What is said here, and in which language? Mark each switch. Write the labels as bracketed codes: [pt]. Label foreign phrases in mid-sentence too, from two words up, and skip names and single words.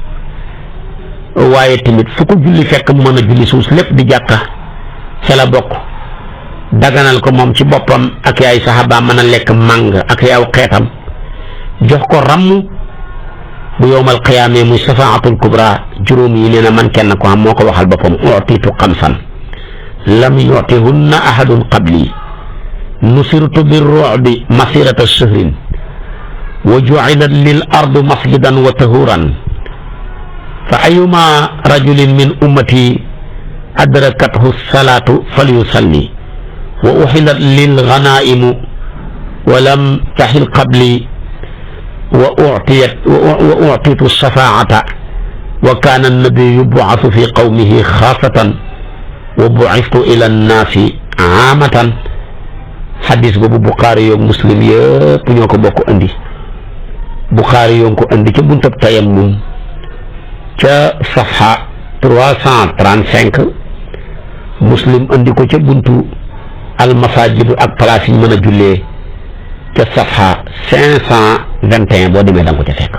[wo] waaye tamit fu ko julli fekk mu mën a julli suus lépp di jàkka ca la bokk. daganal ko moom ci boppam ak yaay saxaaba mën a lekk màng ak yaaw xeetam, jox ko ramm bu yowmal qiyaamee muy [ar] الشفاعة الكبرى. [wo] juróom yi nee na man kenn ko am moo ko waxal boppam, [ar] أعطيت خمسا لم يعطهن أحد قبلي نصرت بالرعب مسيرة شهر وجعلت لي الأرض مسجدا وطهورا فأيما رجل من أمتي أدركته الصلاة فليصل وأحلت لي الغنائم ولم تحل قبلي و أعطيت الشفاعة وكان النبي يبعث في قومه خاصة وبعثت إلى الناس عامة. [wo] xadis boobu Buxaari yoog Muslim yëpp ñoo ko bokk andi. Buxaari yoo ko andi ca buntab tayammum ca safha 335, Muslim andi ko ca buntu almasajidu ak place yi ñu mën a jullee ca safha 521 boo demee da nga ko ca fekk.